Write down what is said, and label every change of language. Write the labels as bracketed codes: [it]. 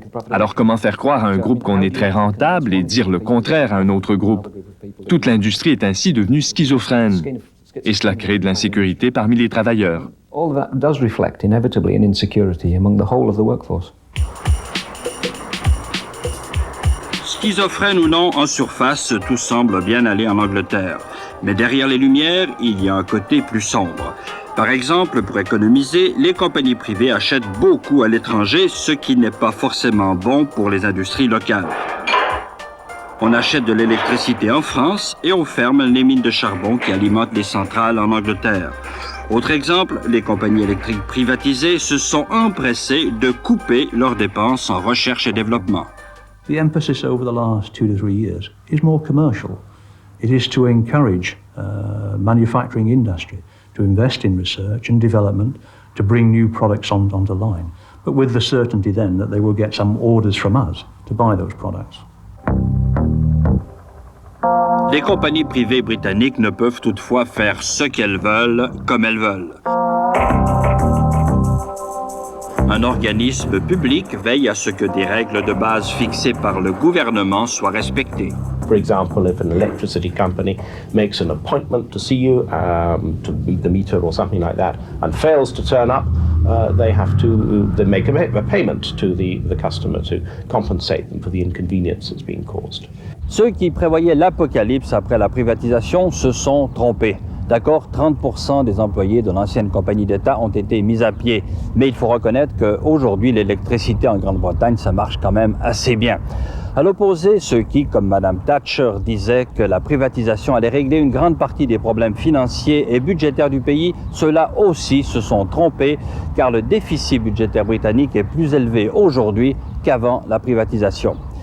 [fr] Alors comment faire croire à un groupe qu'on est très rentable et dire le contraire à un autre groupe? Toute l'industrie est ainsi devenue schizophrène et cela crée de l'insécurité parmi les travailleurs. [en] All that does reflect inevitably an insecurity among the whole of the workforce. [fr] Schizophrène ou non, en surface, tout semble bien aller en Angleterre. Mais derrière les lumières, il y a un côté plus sombre. Par exemple, pour économiser, les compagnies privées achètent beaucoup à l'étranger, ce qui n'est pas forcément bon pour les industries locales. On achète de l'électricité en France et on ferme les mines de charbon qui alimentent les centrales en Angleterre. Autre exemple, les compagnies électriques privatisées se sont empressées de couper leurs dépenses en recherche et développement. [en] The emphasis over the last 2 to 3 years is more commercial. It is to encourage manufacturing industry, to invest in research and development, to bring new products onto the line, but with the certainty then that they will get some orders from us to buy those products. [fr] Les compagnies privées britanniques ne peuvent toutefois faire ce qu'elles veulent, comme elles veulent. Un organisme public veille à ce que des règles de base fixées par le gouvernement soient respectées. [en] For example, if an electricity company makes an appointment to see you to read the meter or something like that and fails to turn up, they have to then make a payment to the customer to compensate them for the inconvenience that's been caused. [fr] Ceux qui prévoyaient l'apocalypse après la privatisation se sont trompés. D'accord, 30% des employés de l'ancienne compagnie d'État ont été mis à pied. Mais il faut reconnaître qu'aujourd'hui, l'électricité en Grande-Bretagne, ça marche quand même assez bien. À l'opposé, ceux qui, comme Mme Thatcher, disaient que la privatisation allait régler une grande partie des problèmes financiers et budgétaires du pays, ceux-là aussi se sont trompés, car le déficit budgétaire britannique est plus élevé aujourd'hui qu'avant la privatisation.